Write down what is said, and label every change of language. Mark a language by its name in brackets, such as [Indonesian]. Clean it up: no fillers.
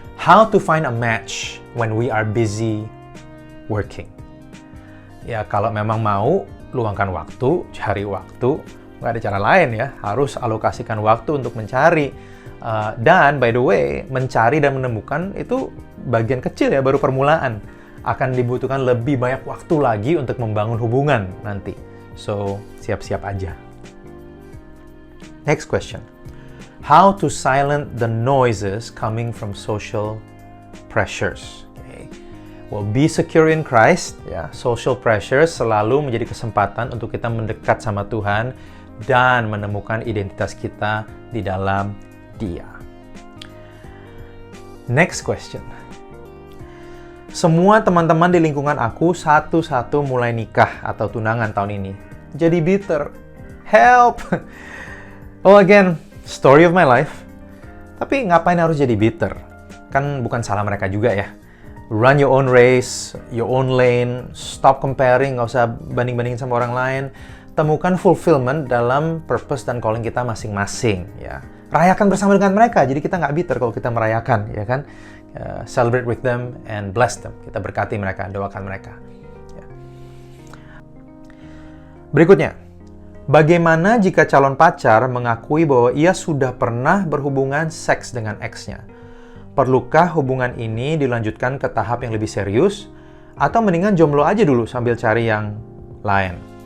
[English] How to find a match when we are busy working? [Indonesian] Ya, kalau memang mau, luangkan waktu, cari waktu. Nggak ada cara lain ya, harus alokasikan waktu untuk mencari. Dan [English] by the way, [Indonesian] mencari dan menemukan itu bagian kecil ya, baru permulaan. Akan dibutuhkan lebih banyak waktu lagi untuk membangun hubungan nanti. So, siap-siap aja. [English] Next question. How to silence the noises coming from social pressures. Okay. Well, be secure in Christ. [Indonesian] Ya, social pressures selalu menjadi kesempatan untuk kita mendekat sama Tuhan dan menemukan identitas kita di dalam Dia. [English] Next question. [Indonesian] Semua teman-teman di lingkungan aku satu-satu mulai nikah atau tunangan tahun ini. Jadi bitter. Help! [English] Oh, again, story of my life. [Indonesian] Tapi ngapain harus jadi bitter? Kan bukan salah mereka juga ya. [English] Run your own race, your own lane, stop comparing, [Indonesian] nggak usah banding-bandingin sama orang lain. Temukan fulfillment dalam purpose dan calling kita masing-masing ya. Rayakan bersama dengan mereka, jadi kita nggak bitter kalau kita merayakan, ya kan? [English] Celebrate with them and bless them. [Indonesian] Kita berkati mereka, doakan mereka. Ya. Berikutnya, bagaimana jika calon pacar mengakui bahwa ia sudah pernah berhubungan seks dengan ex-nya? Perlukah hubungan ini dilanjutkan ke tahap yang lebih serius? Atau mendingan jomblo aja dulu sambil cari yang lain?